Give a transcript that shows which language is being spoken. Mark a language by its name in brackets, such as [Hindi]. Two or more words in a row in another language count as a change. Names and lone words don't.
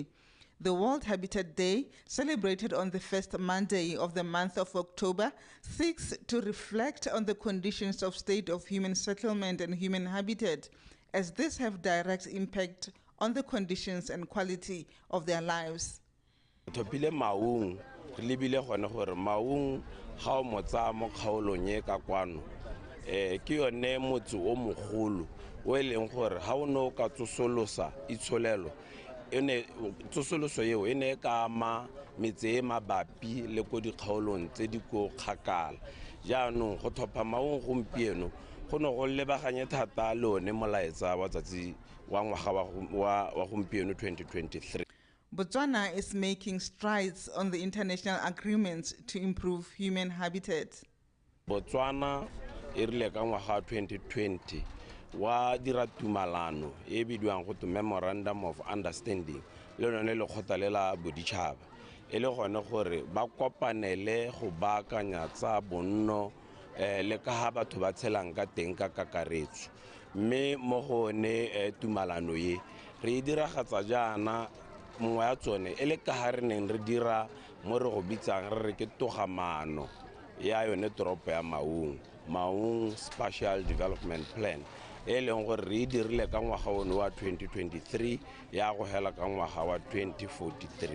[English] The World Habitat Day, celebrated on the first Monday of the month of October, seeks to reflect on the conditions of state of human settlement and human habitat, as these have direct impact on the conditions and quality of their lives. [Tswana] Topile Maung re lebile gone gore maung ga o motsa mo kgaolong e ka kwano ke yone motse o mogolo o e leng gore ga o ne o ka tsosolosa itsholelo tsosoloso eo e ne ka ama metse e mabapi le ko dikgaolong tse di ko kgakala jaanong go thopa maung gompieno go ne go lebaganye thata le one molaetsa wa tsatsi wa ngwaga wa gompieno 2023. [English] Botswana is making strides on the international agreements to improve human habitat. [Tswana] Botswana e rile ka ngwaga 2020 wa dira tumalano e bidiwang go [English] Memorandum of Understanding [Tswana] le lone le kgothalela boditšhaba e le gone gore ba kopanele go baakanya tsa bonno le ka ha batho ba tshelang ka teng ka kakaretso mme mo gone tumalano ye re diragatsa jaana mongwe ya tsone e le ka ha re neng re dira mo re go bitsang re re ke togamano ya yone toropo ya Maung Spatial Development Plan e leng gore re dirile ka ngwaga ono wa 2023 ya go hela ka ngwaga wa 2043.